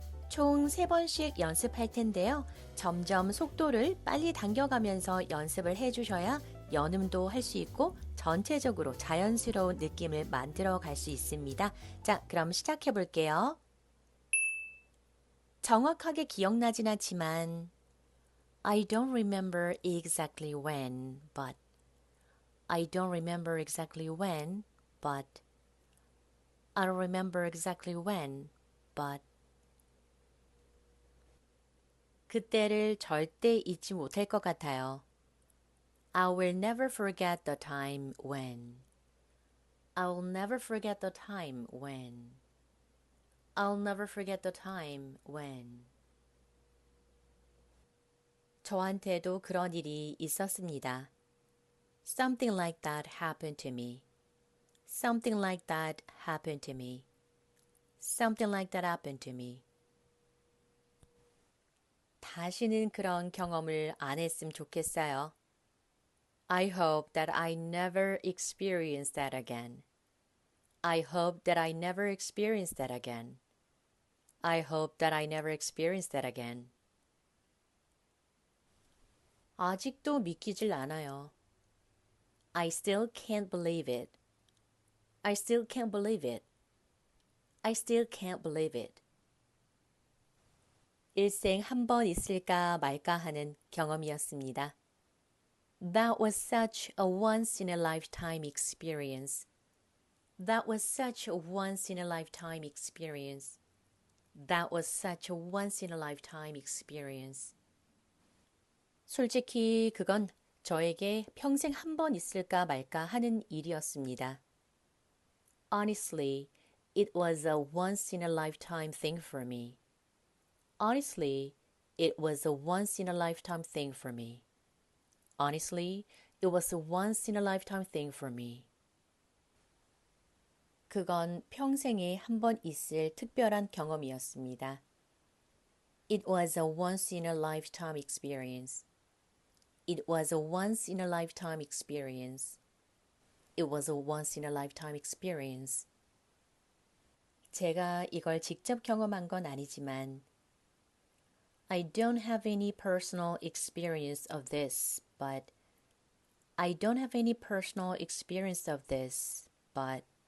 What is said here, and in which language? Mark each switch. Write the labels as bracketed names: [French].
[Korean] 총 3번씩 연습할 텐데요. 점점 속도를 빨리 당겨가면서 연습을 해주셔야 연음도 할 수 있고 전체적으로 자연스러운 느낌을 만들어 갈 수 있습니다. 자, 그럼 시작해 볼게요. 정확하게 기억나진 않지만 [English] I don't remember exactly when, but I don't remember exactly when, but I don't remember exactly when, but [Korean] 그때를 절대 잊지 못할 것 같아요. [English] I will never forget the time when. I will never forget the time when. I'll never forget the time when. [Korean] 저한테도 그런 일이 있었습니다. [English] Something like that happened to me. Something like that happened to me. Something like that happened to me. [Korean] 다시는 그런 경험을 안 했으면 좋겠어요. [English] I hope that I never experience that again. I hope that I never experience that again. I hope that I never experience that again. [Korean] 아직도 믿기질 않아요. [English] I still can't believe it. I still can't believe it. I still can't believe it. [Korean] 일생 한 번 있을까 말까 하는 경험이었습니다. [English] That was such a once-in-a-lifetime experience. That was such a once-in-a-lifetime experience. That was such a once-in-a-lifetime experience. [Korean] 솔직히 그건 저에게 평생 한 번 있을까 말까 하는 일이었습니다. [English] Honestly, it was a once-in-a-lifetime thing for me. Honestly, it was a once-in-a-lifetime thing for me. Honestly, it was a once-in-a-lifetime thing for me. [Korean] 그건 평생에 한 번 있을 특별한 경험이었습니다. [English] It was a once-in-a-lifetime experience. It was a once-in-a-lifetime experience. It was a once-in-a-lifetime experience. [Korean] 제가 이걸 직접 경험한 건 아니지만 [English] I don't have any personal experience of this, but I don't have any personal experience of this, but